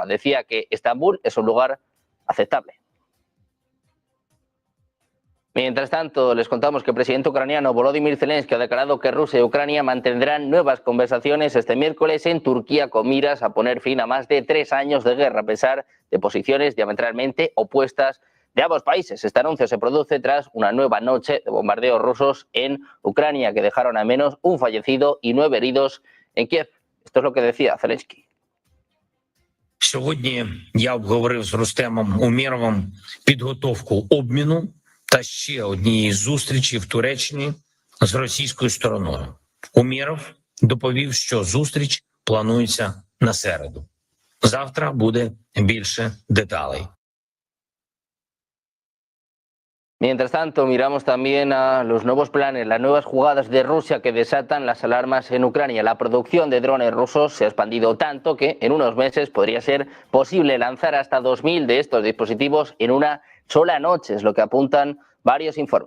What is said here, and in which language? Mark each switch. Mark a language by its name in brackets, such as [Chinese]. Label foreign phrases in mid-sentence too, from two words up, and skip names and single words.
[Spanish] Decía que Estambul es un lugar aceptable. Mientras tanto, les contamos que el presidente ucraniano Volodymyr Zelensky ha declarado que Rusia y Ucrania mantendrán nuevas conversaciones este miércoles en Turquía con miras a poner fin a más de 3 años de guerra, a pesar de posiciones diametralmente opuestas de ambos países. Este anuncio se produce tras una nueva noche de bombardeos rusos en Ucrania que dejaron al menos un fallecido y 9 heridos en Kiev. Esto es lo que decía Zelensky. [Ukrainian] Сьогодні я обговорив з Рустемом Умєровим підготовку обміну та ще однієї зустрічі в Туреччині з російською стороною. Умєров доповів, що зустріч планується на середу. Завтра буде більше деталей. [Spanish] Mientras tanto, miramos también a los nuevos planes, las nuevas jugadas de Rusia que desatan las alarmas en Ucrania. La producción de drones rusos se ha expandido tanto que en unos meses podría ser posible lanzar hasta 2.000 de estos dispositivos en una sola noche, es lo que apuntan varios informes.